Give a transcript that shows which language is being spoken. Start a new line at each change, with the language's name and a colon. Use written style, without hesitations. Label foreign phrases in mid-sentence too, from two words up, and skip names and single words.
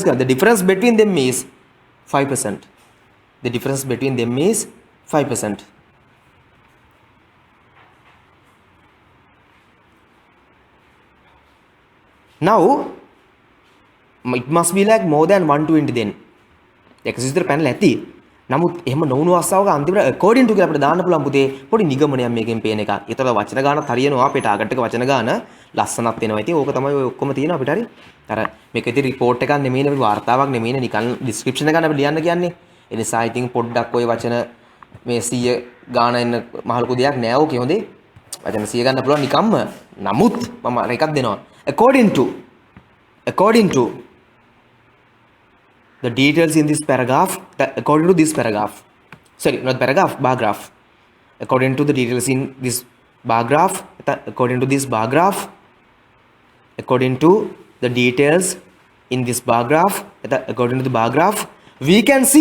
English: The difference between them is 5%. The difference between them is 5%. Now it must be like more than 120 then. Exercise panel
Sinhala: ඇති. නමුත් එහෙම නොවුණු අවස්ථාවක අන්තිමට
English: according to
Sinhala: කියලා අපිට දාන්න පුළුවන් පුතේ පොඩි නිගමනයක් මේකෙන් පේන එකක්. ඒතර වචන ගානක් හරියනවා අපේ ටාගට් එක වචන ගාන ලස්සනක් වෙනවා. ඉතින් ඕක තමයි ඔය ඔක්කොම තියෙනවා අපිට හරි. අර මේක ඉතින් report එකක් නෙමෙයිනේ අපි වාර්තාවක් නෙමෙයිනේ නිකන් description එකක් අපි ලියන්න කියන්නේ. ඒ නිසා ඉතින් පොඩ්ඩක් ඔය වචන මේ 100 ගාන එන්න මහ ලොකු දෙයක් නෑ ඕකේ හොඳේ. වචන 100 ගන්න පුළුවන් නිකම්ම. නමුත් මම අර එකක් දෙනවා.
English: according to the details in this paragraph, according to this paragraph, sorry, not paragraph, bar graph, according to the details in this bar graph, according to this bar graph, according to the details in this bar graph, according to the bar graph, we can